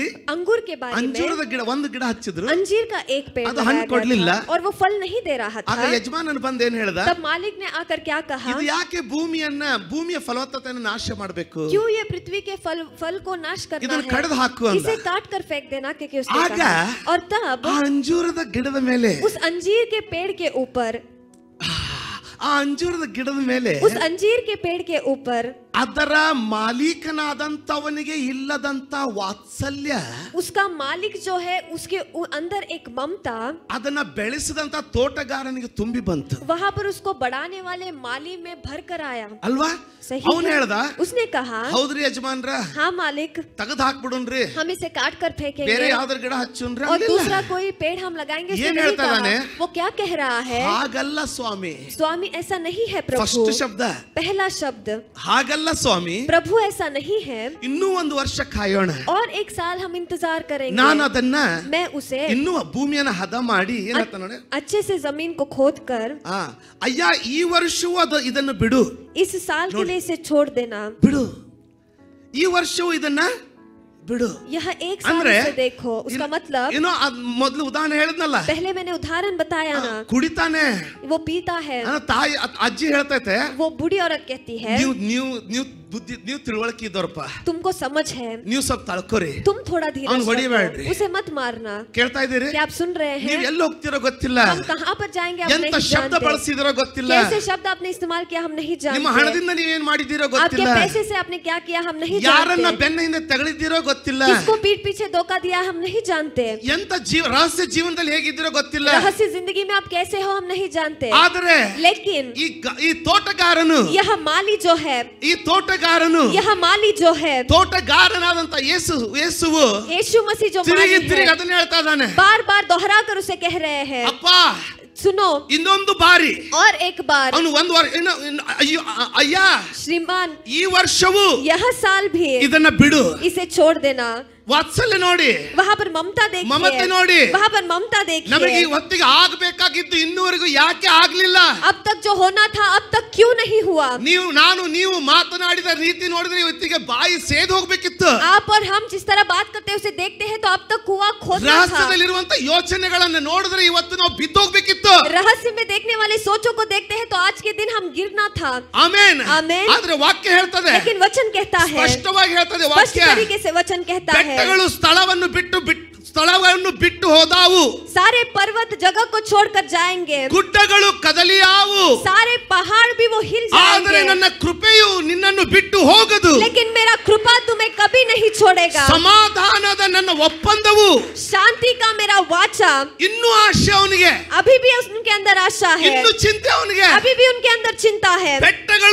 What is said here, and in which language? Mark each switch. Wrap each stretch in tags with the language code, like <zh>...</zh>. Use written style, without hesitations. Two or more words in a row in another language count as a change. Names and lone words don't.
<hi>अंगूर के बारे में</hi> <kn>ಅಂಜೂರದ ಗಿಡ ಒಂದು ಗಿಡ ಹಚ್ಚಿದ್ರು,</kn> <hi>अंजीर का एक पेड़</hi> <kn>ಅದು ಹಣ್ಣು</kn> <hi>लगाया</hi> <kn>ಕೊಡ್ಲಿಲ್ಲ.</kn> <hi>गया था और वो फल नहीं दे रहा</hi> <kn>ಆಗ</kn> <hi>था.</hi> <kn>ಯಜಮಾನನು ಬಂದು ಏನ್ ಹೇಳ್ದ?</kn> <hi>तब मालिक ने आकर क्या कहा?</hi> <kn>ಇದು ಯಾಕೆ ಭೂಮಿಯ ಫಲವತ್ತತೆಯನ್ನು ನಾಶ ಮಾಡಬೇಕು?</kn> <hi>क्यों ये पृथ्वी के फल को नाश करना</hi> <kn>ಇದನ್ನು</kn> <hi>है?</hi> <kn>ಕಡಿದು ಹಾಕು ಅಂದ.</kn> <hi>इसे काट कर फेंक देना, क्योंकि उसने</hi> <kn>ಆಗ</kn> <hi>कहा. और तब</hi> <kn>ಆ ಅಂಜೂರದ ಗಿಡದ ಮೇಲೆ,</kn> <hi>उस अंजीर के पेड़ के ऊपर,</hi> <kn>ಆ ಅಂಜೂರದ ಗಿಡದ ಮೇಲೆ</kn> <hi>उस अंजीर के पेड़ के ऊपर</hi> <kn>ಅದರ ಮಾಲೀಕನಾದಂತವನಿಗೆ ಇಲ್ಲದಂತ ವಾತ್ಸಲ್ಯ,</kn> <hi>उसका मालिक जो है उसके अंदर एक ममता,</hi> <kn>ಅದನ್ನ ಬೆಳೆಸಿದಂತ ತೋಟಗಾರನಿಗೆ ತುಂಬಿ ಬಂತು.</kn> <hi>वहाँ पर उसको बढ़ाने वाले माली में भर कर आया.</hi> <kn>ಅಲ್ವಾ?</kn> <hi>सही</hi> <kn>ಅವನು</kn> <hi>है?</hi> <kn>ಹೇಳ್ದ,</kn> <hi>उसने कहा,</hi> <kn>ಹೌದ್ರಿ ಯಜಮಾನ್ರ,</kn> <hi>हाँ मालिक,</hi> <kn>ತೆಗೆದು ಹಾಕ್ಬಿಡುನ್ರಿ,</kn> <hi>हम इसे काट कर</hi> <kn>ಬೇರೆ</kn> <hi>फेंकेंगे</hi> <kn>ಯಾವ್ದಾರ ಗಿಡ ಹಚ್ಚುನ್ರಿ.</kn> <hi>और दूसरा कोई पेड़ हम लगाएंगे. उसने</hi> <kn>ಏನ್</kn> <hi>नहीं</hi> <kn>ಹೇಳ್ತಾ</kn> <hi>कहा.</hi> <kn>ಇದ್ದಾನೆ?</kn> <hi>वो क्या कह रहा है?</hi> <kn>ಹಾಗಲ್ಲ ಸ್ವಾಮಿ.</kn> <hi>स्वामी ऐसा नहीं है प्रभु.</hi> <kn>ಫಸ್ಟ್ ಶಬ್ದ,</kn> <hi>पहला शब्द,</hi> <kn>ಹಾಗಲ್ಲ ಸ್ವಾಮಿ,</kn> <hi>प्रभु ऐसा नहीं है.</hi> <kn>ಇನ್ನೂ ಒಂದು ವರ್ಷ ಕಾಯೋಣ,</kn> <hi>और एक साल हम इंतजार करेंगे.</hi> <kn>ನಾನು ಅದನ್ನ</kn> <hi>मैं उसे</hi> <kn>ಇನ್ನೂ ಭೂಮಿಯನ್ನ ಹದ ಮಾಡಿ ಏನಂತ ನೋಡಿ,</kn> <hi>अच्छे से जमीन को खोद कर,</hi> <kn>ಅಯ್ಯ ಈ ವರ್ಷವೂ ಇದನ್ನು ಬಿಡು,</kn> <hi>इस साल के लिए इसे छोड़ देना.</hi> <kn>ಬಿಡು, ಈ ವರ್ಷವೂ ಇದನ್ನ ಬಿಡು.</kn> <hi>यह एक साल</hi> <kn>ಅಂದ್ರೆ</kn> <hi>से देखो. उसका मतलब,</hi> <kn>ಏನೋ ಮೊದಲು ಉದಾಹರಣೆ ಹೇಳಿದ್ನಲ್ಲ,</kn> <hi>पहले मैंने उदाहरण बताया ना,</hi> <kn>ಕುಡಿತಾನೆ,</kn> <hi>वो पीता है.</hi> <kn>ತಾಯಿ ಅಜ್ಜಿ ಹೇಳ್ತೈತೆ,</kn> <hi>वो बूढ़ी औरत कहती है,</hi> <kn>ನೀವು ತಿಳುವಳಿಕೆ ಇದ್ದವ್ರಪ್ಪ,</kn> <hi>तुमको समझ है,</hi> <kn>ನೀವು ಸ್ವಲ್ಪ ತಳ್ಕೊರಿ,</kn> <hi>तुम थोड़ा धीरे</hi> <kn>ಅವ್ನು ಹೊಡಿಬೇಡ್ರಿ.</kn> <hi>उसे मत मारना.</hi> <kn>ಕೇಳ್ತಾ ಇದ್ದೀರಿ?</kn> <hi>क्या आप सुन रहे हैं?</hi> <kn>ನೀವು ಎಲ್ಲಿ ಹೋಗ್ತಿರೋ ಗೊತ್ತಿಲ್ಲ,</kn> <hi>हम कहाँ पर जाएंगे हम</hi> <kn>ಎಂತ</kn> <hi>नहीं</hi> <kn>ಶಬ್ದ</kn> <hi>जानते.</hi> <kn>ಬಳಸಿದಿರೋ ಗೊತ್ತಿಲ್ಲ,</kn> <hi>कैसे शब्द आपने इस्तेमाल किया हम नहीं</hi> <kn>ನಿಮ್ಮ</kn> <hi>जानते.</hi> <kn>ಹಣದಿಂದ ನೀವೇನ್ ಮಾಡಿದಿರೋ</kn> <hi>आपके</hi> <kn>ಗೊತ್ತಿಲ್ಲ,</kn> <hi>पैसे से आपने क्या किया हम नहीं</hi> <kn>ಯಾರನ್ನ</kn> <hi>जानते.</hi> <kn>ಬೆನ್ನ ಹಿಂದೆ ತಗಲಿದ್ದೀರೋ ಗೊತ್ತಿಲ್ಲ,</kn> <hi>किसको पीठ पीछे धोखा दिया हम नहीं जानते.</hi> <kn>ಎಂತ ರಹಸ್ಯ ಜೀವನದಲ್ಲಿ ಹೇಗಿದ್ದೀರೋ ಗೊತ್ತಿಲ್ಲ.</kn> <hi>रहस्य जिंदगी में आप कैसे हो हम नहीं जानते.</hi> <kn>ಆದರೆ</kn> <hi>लेकिन</hi> <kn>ಈ ತೋಟಗಾರನು,</kn> <hi>यह माली जो है,</hi> <kn>ಈ ತೋಟಗಾರನು,</kn> <hi>यह माली जो है,</hi> <kn>ತೋಟಗಾರನಾದಂತ ಯೇಸುವು</kn> <hi>यीशु मसीह जो</hi> <kn>ತಿರುಗಿ</kn> <hi>माली</hi> <kn>ತಿರುಗಿ</kn> <hi>है,</hi> <kn>ಅದನ್ನ ಹೇಳ್ತಾ ಇದ್ದಾನೆ,</kn> <hi>बार बार दोहरा कर उसे कह रहे हैं,</hi> <kn>ಅಪ್ಪ</kn> <hi>सुनो.</hi> <kn>ಇನ್ನೊಂದು ಬಾರಿ</kn> <hi>और एक बार,</hi> <kn>ಅವನು ಒಂದು ವಾರ ಅಯ್ಯ</kn> <hi>श्रीमान</hi> <kn>ಈ ವರ್ಷವೂ</kn> <hi>यह साल भी</hi> <kn>ಇದನ್ನ ಬಿಡು.</kn> <hi>इसे छोड़ देना.</hi> <kn>ವಾತ್ಸಲ್ಯ ನೋಡಿ,</kn> <hi>वहाँ पर ममता देखिए,</hi> <kn>ಮಮತೆ ನೋಡಿ,</kn> <hi>वहाँ पर ममता</hi> <kn>ನಮಗೆ ಈ</kn> <hi>देखिए.</hi> <kn>ಹೊತ್ತಿಗೆ ಆಗಬೇಕಾಗಿದ್ದು ಇನ್ನೂವರೆಗೂ ಯಾಕೆ ಆಗ್ಲಿಲ್ಲ?</kn> <hi>अब तक जो होना था अब तक क्यों नहीं हुआ?</hi> <kn>ನೀವು ಮಾತನಾಡಿದ ರೀತಿ ನೋಡಿದ್ರೆ ಇವತ್ತಿಗೆ ಬಾಯಿ ಸೇದ್ ಹೋಗ್ಬೇಕಿತ್ತು.</kn> <hi>आप और हम जिस तरह बात करते हैं उसे देखते हैं तो अब तक कुआं खोदना था.</hi> <kn>ರಹಸ್ಯದಲ್ಲಿರುವಂತ ಯೋಚನೆಗಳನ್ನ ನೋಡಿದ್ರೆ ಇವತ್ತು ನಾವು ಬಿದ್ದೋಗ್ಬೇಕಿತ್ತು.</kn> <hi>रहस्य में देखने वाले सोचों को देखते हैं तो आज के दिन हम गिरना था.</hi> <kn>ಆಮೆನ್.</kn> <hi>आमेन.</hi> <kn>ಆದ್ರೆ ವಾಕ್ಯ ಹೇಳ್ತದೆ,</kn> <hi>लेकिन वचन कहता है,</hi> <kn>ಸ್ಪಷ್ಟವಾಗಿ ಹೇಳ್ತದೆ</kn> <hi>स्पष्ट</hi> <kn>ವಾಕ್ಯ,</kn> <hi>तरीके से वचन कहता है,</hi> <kn>ಬೆಟ್ಟಗಳು ಸ್ಥಳವನ್ನು ಬಿಟ್ಟು ಹೋದಾವು,</kn> <hi>सारे पर्वत जगह को छोड़कर जाएंगे,</hi> <kn>ಗುಡ್ಡಗಳು ಕದಲಿಯಾವು,</kn> <hi>सारे पहाड़ भी वो हिल</hi> <kn>ಆದರೆ</kn> <hi>जाएंगे,</hi> <kn>ನನ್ನ ಕೃಪೆಯು ನಿನ್ನನ್ನು ಬಿಟ್ಟು ಹೋಗದು,</kn> <hi>लेकिन मेरा कृपा तुम्हें कभी नहीं छोड़ेगा.</hi> <kn>ಸಮಾಧಾನದ ನನ್ನ ಒಪ್ಪಂದವು,</kn> <hi>शांति का मेरा वाचा,</hi> <kn>ಇನ್ನೂ ಆಶೆ ಅವನಿಗೆ,</kn> <hi>अभी भी उनके अंदर आशा है,</hi> <kn>ಇನ್ನೂ ಚಿಂತೆ ಅವನಿಗೆ,</kn> <hi>अभी भी उनके अंदर चिंता है.</hi>